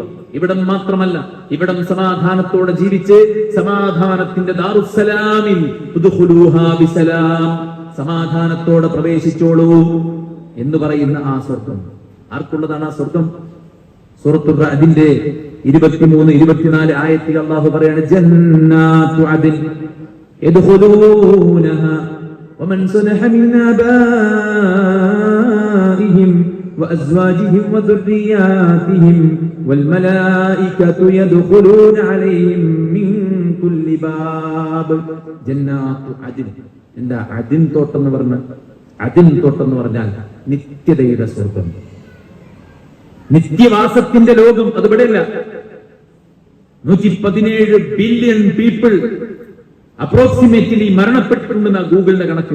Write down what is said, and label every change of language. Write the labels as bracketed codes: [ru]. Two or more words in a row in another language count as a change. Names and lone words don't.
[ml] ഇവിടം മാത്രമല്ല, ഇവിടം സമാധാനത്തോടെ ജീവിച്ച് സമാധാനത്തിന്റെ ദാറുസ്സലാമിൽ [ar] ادخلوها بسلام, [ml] സമാധാനത്തോടെ പ്രവേശിച്ചോളൂ എന്ന് പറയുന്ന ആ സ്വർഗം ആർക്കുള്ളതാണ്? ആ സ്വർഗം സൂറത്തുൽ റഅദിന്റെ 23-24 ആയത്തിൽ അല്ലാഹു പറയാണ്, [ar] جنات عدن يدخلونها ومن صلح من آبائهم وأزواجهم وذرياتهم والملائكة يدخلون عليهم من كل باب جنات عدن. [ml] എന്താ അദിൻ തോട്ടെന്ന് പറഞ്ഞാൽ? അദിൻ തോട്ടെന്ന് പറഞ്ഞാൽ നിത്യതയുടെ സ്വർഗം, നിത്യവാസത്തിന്റെ ലോകം. അത് ഇവിടെയല്ല. 117 [en] billion people approximately [ml] മരണപ്പെട്ടിട്ടുണ്ടെന്ന ഗൂഗിളിന്റെ കണക്ക്.